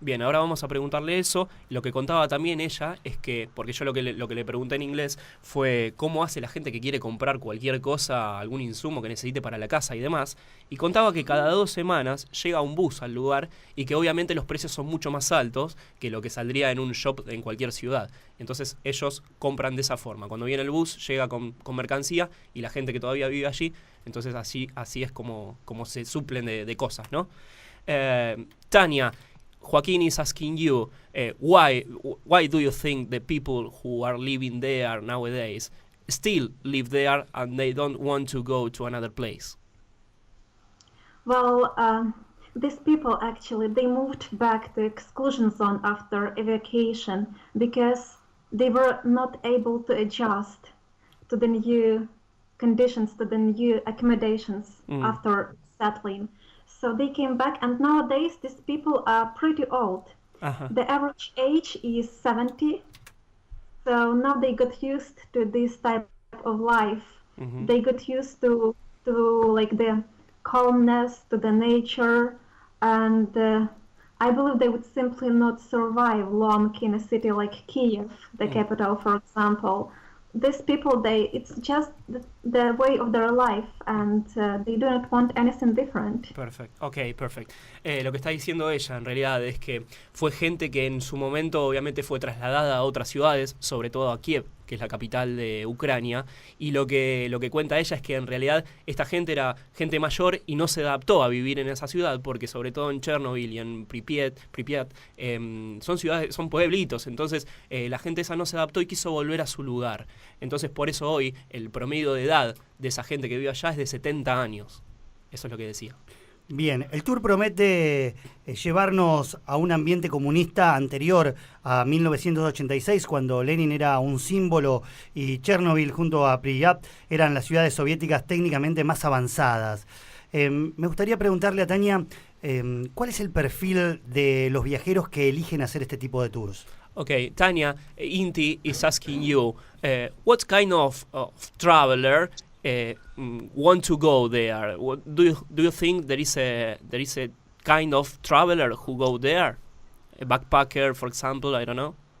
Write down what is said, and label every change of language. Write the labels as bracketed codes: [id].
[es] Bien, ahora vamos a preguntarle eso. Lo que contaba también ella es que, porque yo lo que le pregunté en inglés fue cómo hace la gente que quiere comprar cualquier cosa, algún insumo que necesite para la casa y demás, y contaba que cada 2 semanas llega un bus al lugar y que obviamente los precios son mucho más altos que lo que saldría en un shop en cualquier ciudad. Entonces ellos compran de esa forma. Cuando viene el bus, llega con mercancía y la gente que todavía vive allí, entonces así es como se suplen de cosas, ¿no? [en] Tania, Joaquín is asking you, why do you think the people who are living there nowadays still live there and they don't want to go to another place? Well, these people actually, they moved back to exclusion zone after evacuation because they were not able to adjust to the new conditions, to the new accommodations after settling. So they came back, and nowadays these people are pretty old. The average age is 70. So now they got used to this type of life. They got used to like the calmness, to the nature, and I believe they would simply not survive long in a city like Kiev, the capital, for example. These people, it's just the way of their life, and they do not want anything different. Perfect. [es] Lo que está diciendo ella en realidad es que fue gente que en su momento obviamente fue trasladada a otras ciudades, sobre todo a Kiev, que es la capital de Ucrania, y lo que cuenta ella es que en realidad esta gente era gente mayor y no se adaptó a vivir en esa ciudad, porque sobre todo en Chernobyl y en Pripyat son ciudades, son pueblitos, entonces la gente esa no se adaptó y quiso volver a su lugar. Entonces por eso hoy el promedio de edad de esa gente que vive allá es de 70 años. Eso es lo que decía. Bien, el tour promete llevarnos a un ambiente comunista anterior a 1986, cuando Lenin era un símbolo y Chernobyl junto a Pripyat eran las ciudades soviéticas técnicamente más avanzadas. Me gustaría preguntarle a Tania, ¿cuál es el perfil de los viajeros que eligen hacer este tipo de tours? [en] Okay, Tanya, Inti is asking you, what kind of traveler want to go there? What, do you think there is a kind of traveler who go there? A backpacker, for example, I don't know.